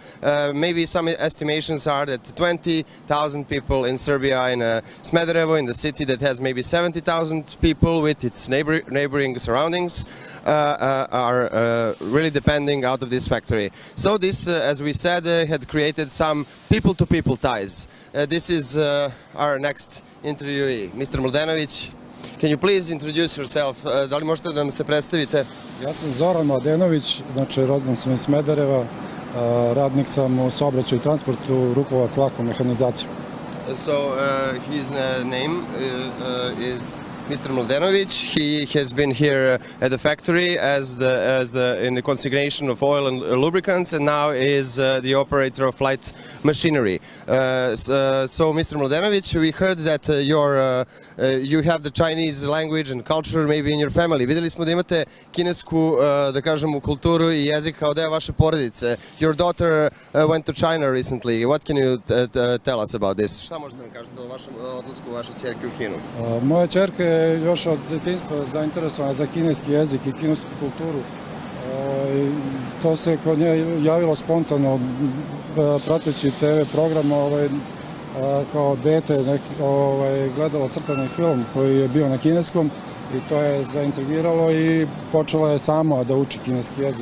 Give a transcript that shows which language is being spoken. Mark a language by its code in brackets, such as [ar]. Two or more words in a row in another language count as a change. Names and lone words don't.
[en] Maybe some estimations are that 20,000 people in Serbia, in Smederevo, in the city that has maybe 70,000 people with its neighboring surroundings, are really depending out of this factory. So this, as we said, had created some people-to-people ties. This is our next interviewee, Mr. Mladenović. Can you please introduce yourself? [sr] Da li možete da nam se predstavite? Ja sam Zoran Mladenović, znači rodom sam iz Smedereva, radnik sam u saobraćaju i transportu, rukovac lahkom mehanizacijom. [en] So his name is Mr. Mladenović. He has been here at the factory in the consignation of oil and lubricants, and now is the operator of light machinery. So Mr. Mladenović, we heard that you have the Chinese language and culture maybe in your family. [sr] Vidjeli smo da imate kinesku, da kažemo, kulturu i jezik kao deo vaše porodice. [en] Your daughter went to China recently. What can you tell us about this? [sr] Šta možete nam kažete o vašem odlasku vaše ćerke u Kinu? Moja ćerka je još od djetinjstva zainteresovana za kineski jezik i kinesku kulturu. To se kod nje javilo spontano prateći TV program, kao dete gledala crtani film koji je bio na kineskom i to je zaintrigiralo i počela je sama da uči kineski jezik.